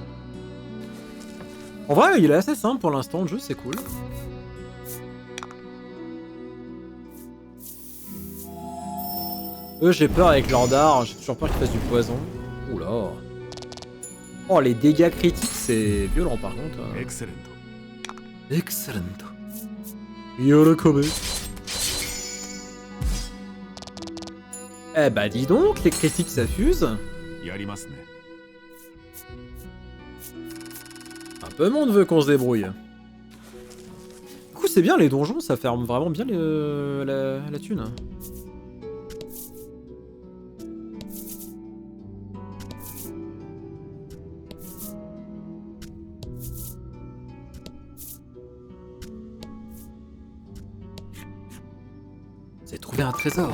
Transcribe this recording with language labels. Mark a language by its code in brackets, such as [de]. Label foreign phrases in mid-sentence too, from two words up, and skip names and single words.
[fr] En vrai, il est assez simple pour l'instant, le jeu, c'est cool. Eux, j'ai peur avec leur dard, j'ai toujours peur qu'ils fassent du poison. Oula. Oh, les dégâts critiques, c'est violent par contre. [ja] エクセレント [fr] Excellent. Yorokobe. Eh bah dis donc, les critiques ça fuse. [ja] やりますね [fr] Un peu monde veut qu'on se débrouille. Du coup, c'est bien, les donjons, ça ferme vraiment bien la thune. Vous avez trouvé un trésor.